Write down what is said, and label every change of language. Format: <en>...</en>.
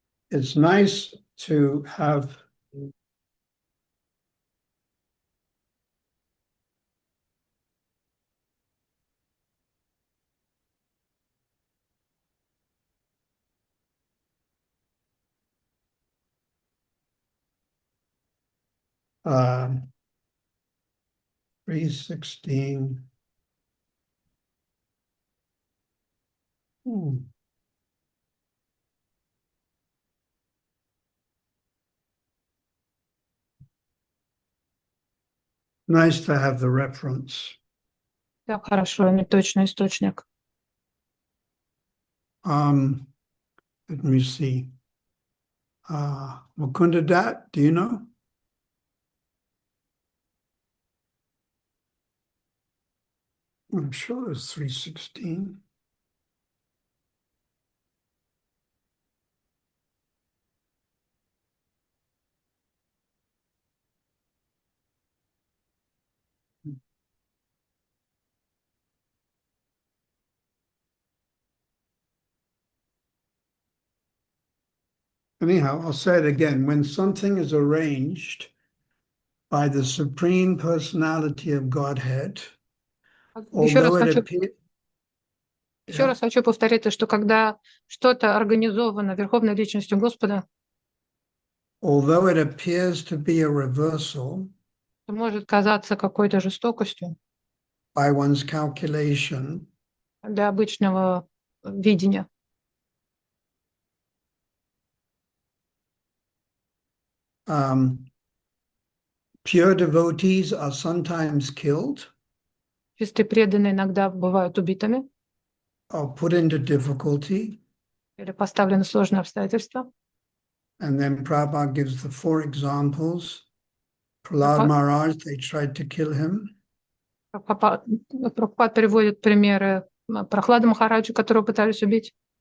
<en>It's nice to have uh, 316. Nice to have the reference.</en> <ru>Так, хорошо, иметь точный источник.</ru> <en>Let me see. Mukunda Dat, do you know? I'm sure it's 316. Anyhow, I'll say it again. When something is arranged by the Supreme Personality of Godhead,</en> <ru>Еще раз</ru> <en>although it</en> <ru>хочу,</ru> <en>appears...</en> <ru>еще раз хочу повторить, что когда что-то организовано Верховной Личностью Господа,</ru> <en>Although it appears to be a reversal</en> <ru>это может казаться какой-то жестокостью</ru> <en>by one's calculation,</en> <ru>для обычного видения.</ru> <en>Pure devotees are sometimes killed</en> <ru>Чистые преданные иногда бывают убитыми</ru> <en>or put into difficulty.</en> <ru>или поставлены в сложные обстоятельства.</ru> <en>And then Prabhupada gives the 4 examples. Prahlad Maharaj, they tried to kill him.</en> <ru>Прабхупад приводит примеры Прохлады Махараджа, которого пытались убить.</ru>